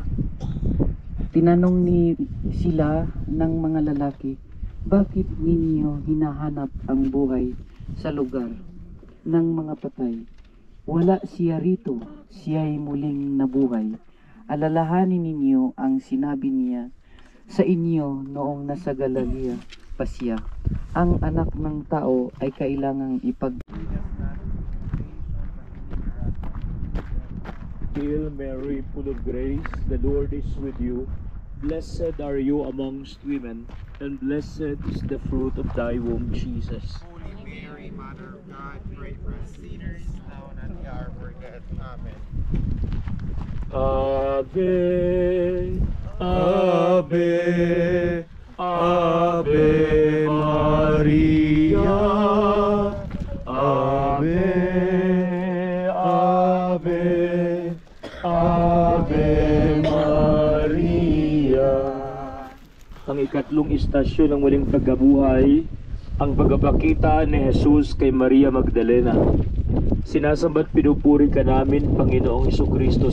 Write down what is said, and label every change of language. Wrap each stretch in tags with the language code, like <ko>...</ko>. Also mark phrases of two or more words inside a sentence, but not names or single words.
<tl>Tinanong sila ng mga lalaki, bakit ninyo hinahanap ang buhay sa lugar ng mga patay? Wala siya rito, siya'y muling nabuhay. Alalahanin ninyo ang sinabi niya sa inyo noong nasa Galilea pa siya. Ang anak ng tao ay kailangang</tl> <en>Hail Mary, full of grace, the Lord is with you. Blessed are you amongst women, and blessed is the fruit of thy womb, Jesus. Holy Mary, Mother of God, pray for us sinners, now and at the hour of our death. Amen.</en> <la>Ave, Ave, Ave Maria, Ave, Ave, Ave Maria.</la> <tl>Ang ikatlong istasyon ng muling pagkabuhay, ang pagpapakita ni Jesus kay Maria Magdalena. Sinasamba at pinupuri ka namin, Panginoong Jesucristo.</tl>